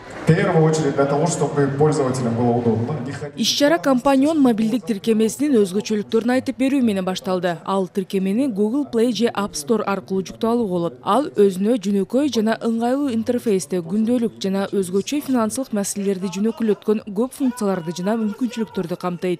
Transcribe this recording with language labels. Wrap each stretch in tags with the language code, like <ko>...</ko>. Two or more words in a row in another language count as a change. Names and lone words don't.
<ru>первую очередь для того, чтобы пользователям было удобно.</ru> <ky>Иш-чара компаньон мобилдик тиркемесинин өзгөчөлүктөрүн айтып берүү менен башталды. Ал тиркемени Google Play же App Store аркылуу жүктөп алууга болот. Ал өзүнө жөнөкөй жана ыңгайлуу интерфейсте күндөлүк жана өзгөчө финансылык маселелерди жөнөкүлөткөн көп функцияларды жана мүмкүнчүлүктөрдү камтыйт.</ky>